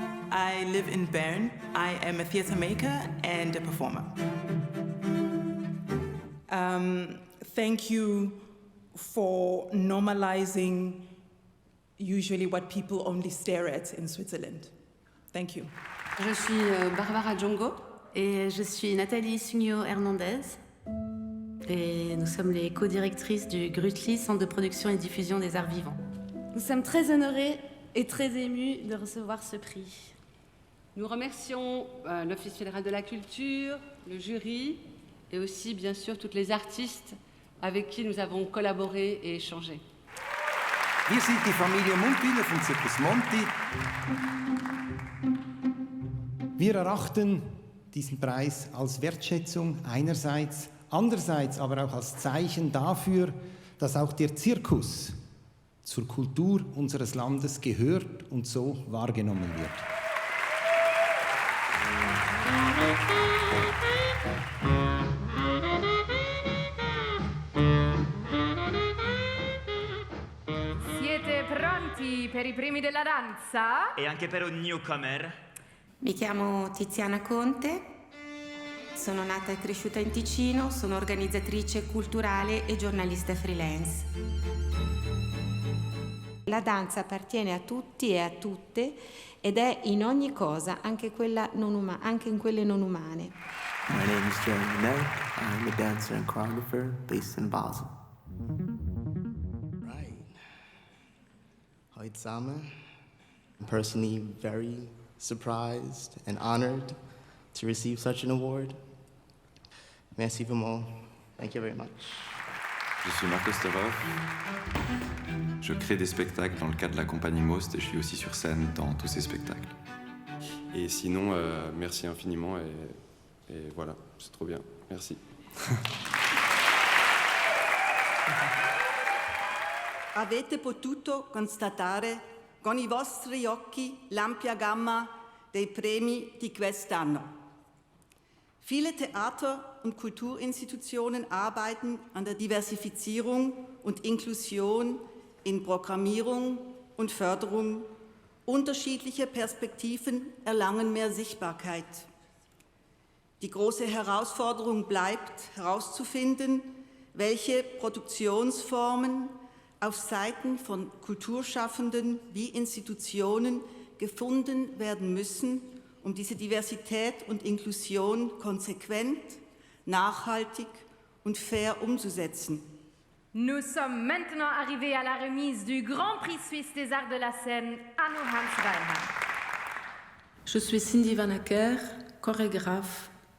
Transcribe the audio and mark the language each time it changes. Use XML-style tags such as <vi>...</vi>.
<en>I live in Bern. I am a theatre maker and a performer. Thank you for normalizing usually what people only stare at in Switzerland. Thank you.</en> <fr>Je suis Barbara Djongo et je suis Nathalie Sugno Hernandez. Et nous sommes les co-directrices du Grutli, Centre de production et diffusion des arts vivants. Nous sommes très honorés et très émus de recevoir ce prix. Nous remercions l'Office fédéral de la culture, le jury et aussi bien sûr toutes les artistes avec qui nous avons collaboré et échangé.</fr> <de>Wir sind die Familie Mundwiller vom Zirkus Monti. Wir erachten diesen Preis als Wertschätzung einerseits, andererseits aber auch als Zeichen dafür, dass auch der Zirkus zur Kultur unseres Landes gehört und so wahrgenommen wird.</de> <it>Siete pronti per i primi della danza? E anche per un newcomer? Mi chiamo Tiziana Conte, sono nata e cresciuta in Ticino, sono organizzatrice culturale e giornalista freelance. La danza appartiene a tutti e a tutte ed è in ogni cosa, anche anche in quelle non umane.</it> <en>My name is Jeremy Nett. I'm a dancer and choreographer based in Basel.</en> <de>Right. Hi zusammen.</de> <en>I'm personally very surprised and honored to receive such an award.</en> <fr>Merci vraiment.</fr> <en>Thank you very much.</en> <fr>Je suis Marcos Torov. Je crée des spectacles dans le cadre de la compagnie Most et je suis aussi sur scène dans tous ces spectacles. Et sinon, merci infiniment et voilà, c'est trop bien. Merci.</fr> <it>Avete potuto constatare con i vostri occhi l'ampia gamma dei premi di quest'anno.</it> <de>Viele Theater- und Kulturinstitutionen arbeiten an der Diversifizierung und Inklusion in Programmierung und Förderung. Unterschiedliche Perspektiven erlangen mehr Sichtbarkeit. Die große Herausforderung bleibt, herauszufinden, welche Produktionsformen auf Seiten von Kulturschaffenden wie Institutionen gefunden werden müssen, um diese Diversität und Inklusion konsequent, nachhaltig und fair umzusetzen.</de> <fr>Nous sommes maintenant arrivés à la remise du Grand Prix Suisse des Arts de la Scène, Anno Hans Reinhardt. Je suis Cindy Van Acker, chorégraphe.</fr>